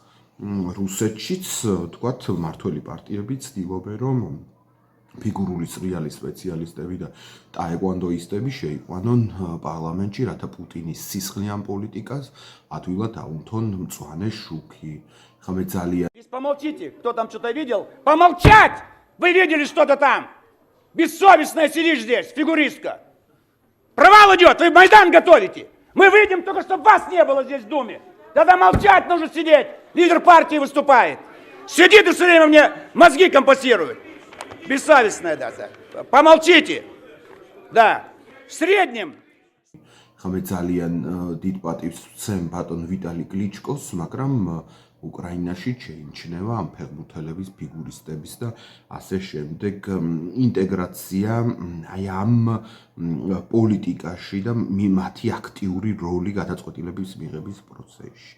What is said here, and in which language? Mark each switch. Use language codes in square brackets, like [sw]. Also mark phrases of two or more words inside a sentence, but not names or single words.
[ka] რუსეთშიც თქვათ მართველი პარტიები ცდილობენ რომ ფიგურული სრიალის სპეციალისტები და ტაეკვანდოისტები შეიყვანონ პარლამენტში, რათა პუტინის სისხლიან პოლიტიკას ადვილად აუნთონ მწვანე შუქი. ხამე ძალიან [ru] Помолчите, кто там что-то видел? Помолчать! Вы видели что-то там? Бессовестная сидишь здесь, фигуристка. Провал идет, вы Майдан готовите. Мы выйдем только, чтобы вас не было здесь в Думе. Тогда молчать нужно сидеть. Лидер партии выступает. Сидит и все время мне мозги компостирует. Бессовестная, да. Помолчите. Да. В среднем [ka] ხამე ძალიან დიდ პატივს ვცემ ბატონ ვიტალი კლიჩკოს, მაგრამ უკრაინაში შეიმჩნევა ამ ფეხბურთელების, ფიგურისტების და ასე შემდეგ ინტეგრაცია აი ამ პოლიტიკაში და მათი აქტიური როლი გადაწყვეტილების მიღების პროცესში.